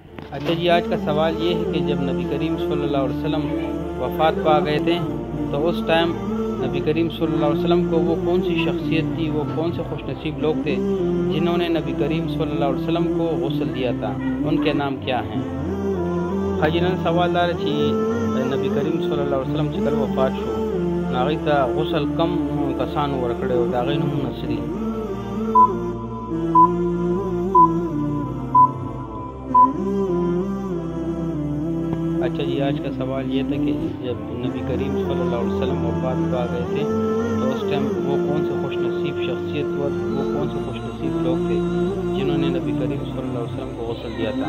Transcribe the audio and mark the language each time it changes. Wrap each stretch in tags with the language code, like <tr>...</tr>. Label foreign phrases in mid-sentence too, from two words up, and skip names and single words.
<ur>اچھا جی، آج کا سوال یہ ہے کہ جب نبی کریم صلی اللہ علیہ وسلم وفات پا گئے تھے تو اس ٹائم نبی کریم صلی اللہ علیہ وسلم کو وہ کون سی شخصیت تھی، وہ کون سے خوش نصیب لوگ تھے جنہوں نے نبی کریم صلی اللہ علیہ وسلم کو غسل دیا تھا؟ ان کے نام کیا ہیں؟</ur> <ps>حاجی نن سوال دار چې نبی کریم صلی الله علیه وسلم چې کله وفات شو نو هغوی ته غسل کم کسانو ورکړی او د هغوی نومونه څه دي؟</ps> <ur>اچھا جی، آج کا سوال یہ تھا کہ جب نبی کریم صلی اللہ علیہ وسلم وفات پا گئے تھے تو اس ٹائم وہ کون سے خوش نصیب شخصیت وہ کون سے خوش نصیب لوگ تھے جنہوں نے نبی کریم صلی اللہ علیہ وسلم کو غسل دیا تھا؟</ur>